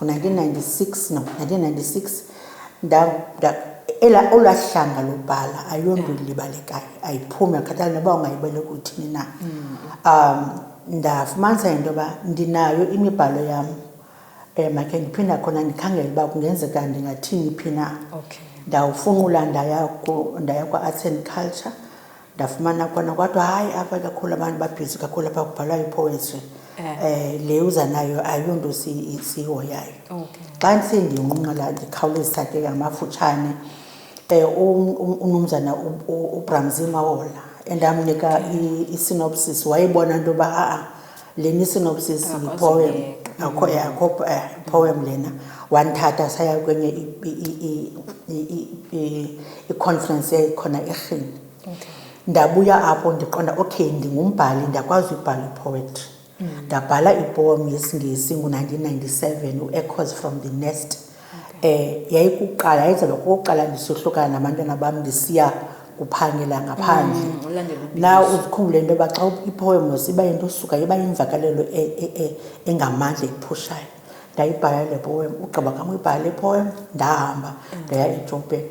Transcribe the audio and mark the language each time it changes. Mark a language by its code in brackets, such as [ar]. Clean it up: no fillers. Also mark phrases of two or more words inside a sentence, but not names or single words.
[xh] Ngo-1996 olwaa hlanga lobhala ayonto ilibalekayo, ayiphume akhathali noba ungayibeleka uthini na. Ndafumanisa into yoba ndinayo imibhalo yam, makhe ndiphinda khona ndikhangele uba kungenzeka ndingathini phi na. Ndawufunqula ndaya kwa-Arts and Culture, ndafumana khona kwathiwa hayi apha kakhulu abantu babhizi kakhulu apha kubhalwa ipoetry. Le uza nayo ayonto siyihoyayo. Xa ndisendiyinqunqela ndikhawulezisa ke ngamafutshane, uMnumzana uBramzi Mawola endamnika i-synopsis, wayibona into yoba lena i-synopsis yi-poem, poem lena. Wandithatha saya kwenye i-conference ekhona eRhini. Ndabuya apho ndiqonda okay ndingumbhali, ndiyakwazi ukubhala i-poetry. Ndabhala ipoem yesiNgesi ngo-1997, u-Echoes from the Nest. Yayikuqala, yayizaba kokuqala ndisohlukana nabantwana bam ndisiya kuphangela ngaphandle. Na uzikhumbule into yoba xa ipoem iba yinto osuka, iba yimvakalelo engamandla ephushayo. Ndayibhala le poem, ugqiba kam uyibhala le poem, ndahamba ndaya eJoburg.